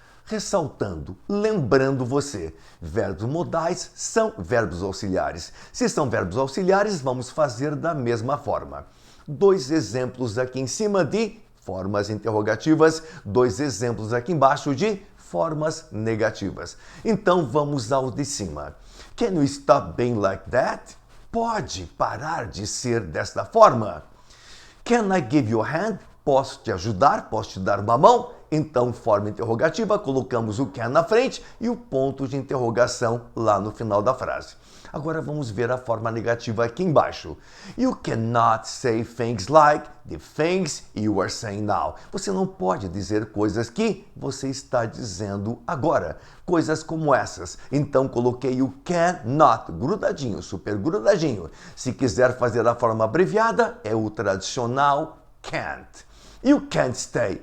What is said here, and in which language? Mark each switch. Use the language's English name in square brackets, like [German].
[Portuguese] Ressaltando, lembrando você, verbos modais são verbos auxiliares. Se são verbos auxiliares, vamos fazer da mesma forma. Dois exemplos aqui em cima de formas interrogativas, dois exemplos aqui embaixo de formas negativas. Então vamos ao de cima. [English] Can you stop being like that? [Portuguese] Pode parar de ser desta forma? [English] Can I give you a hand? [Portuguese] Posso te ajudar? Posso te dar uma mão? Então, forma interrogativa, colocamos o can na frente e o ponto de interrogação lá no final da frase. Agora vamos ver a forma negativa aqui embaixo. [English] You cannot say things like the things you are saying now. [Portuguese] Você não pode dizer coisas que você está dizendo agora. Coisas como essas. Então coloquei o cannot, grudadinho, super grudadinho. Se quiser fazer a forma abreviada, é o tradicional can't. [English] You can't stay.